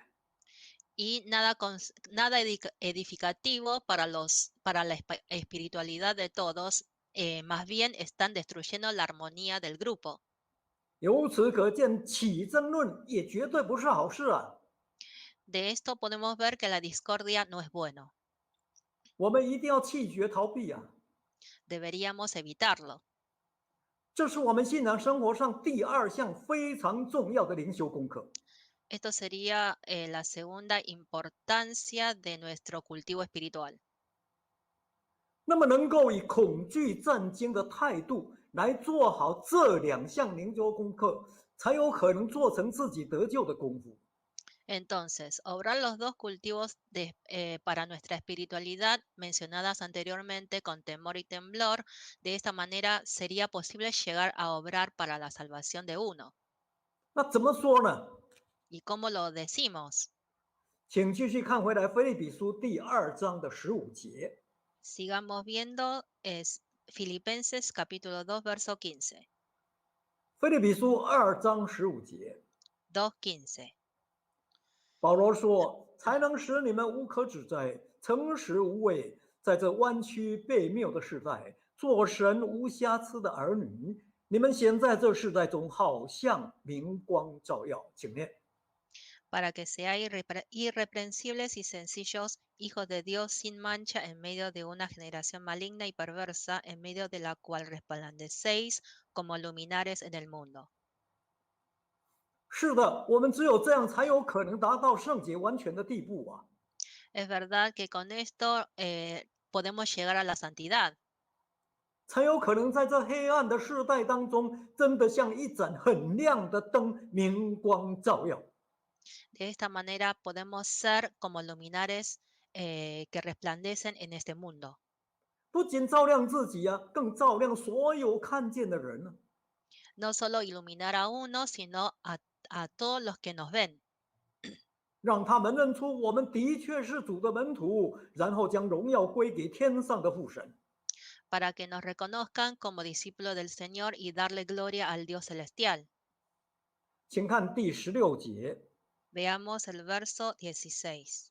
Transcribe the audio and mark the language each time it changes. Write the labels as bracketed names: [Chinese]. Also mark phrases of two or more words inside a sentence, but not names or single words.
[Spanish] Y nada edificativo para la espiritualidad de todos, más bien están destruyendo la armonía del grupo. [Chinese] 由此可见，起争论也绝对不是好事啊！ [Spanish] De esto podemos ver que la discordia no es bueno. [Chinese] 我们一定要弃绝逃避啊！ [Spanish] Deberíamos evitarlo. [Chinese] 这是我们信仰生活上第二项非常重要的灵修功课。 [Spanish] Esto sería la segunda importancia de nuestro cultivo espiritual. [Chinese] 那么，能够以恐惧战惊的态度来做好这两项灵修功课，才有可能做成自己得救的功夫。 [Spanish] Entonces, obrar los dos cultivos para nuestra espiritualidad mencionadas anteriormente con temor y temblor, de esta manera sería posible llegar a obrar para la salvación de uno. [Chinese] 那怎么说呢？ [Spanish] ¿Y cómo lo decimos? [Chinese] 请继续看回来《腓立比书》第2章的15节。 [Spanish] Sigamos viendo, es Filipenses capítulo 2, verso 15. [Chinese] 腓立比书2章15节， [Spanish] 2:15. [Chinese] 保罗说：“才能使你们无可指摘，诚实无畏，在这弯曲悖谬的时代，做神无瑕疵的儿女。你们显在这世代中，好像明光照耀。” 请念。 [Spanish] Para que seáis irreprensibles y sencillos, hijos de Dios sin mancha en medio de una generación maligna y perversa, en medio de la cual resplandecéis como luminares en el mundo. [Chinese] 是的，我们只有这样才有可能达到圣洁完全的地步啊！ [Spanish] Es verdad que con esto podemos llegar a la santidad. [Chinese] 才有可能在这黑暗的世代当中，真的像一盏很亮的灯，明光照耀。 [Spanish] De esta manera podemos ser como luminares que resplandecen en este mundo. [Chinese] 不仅照亮自己啊，更照亮所有看见的人呢、啊。 [Spanish] No solo iluminar a uno, sino a todos los que nos ven. [Chinese] 让他们认出我们的确是主的门徒，然后将荣耀归给天上的父神。 [Spanish] Para que nos reconozcan como discípulos del Señor y darle gloria al Dios celestial. [Chinese] 请看第16节。 [Spanish] Veamos el verso 16.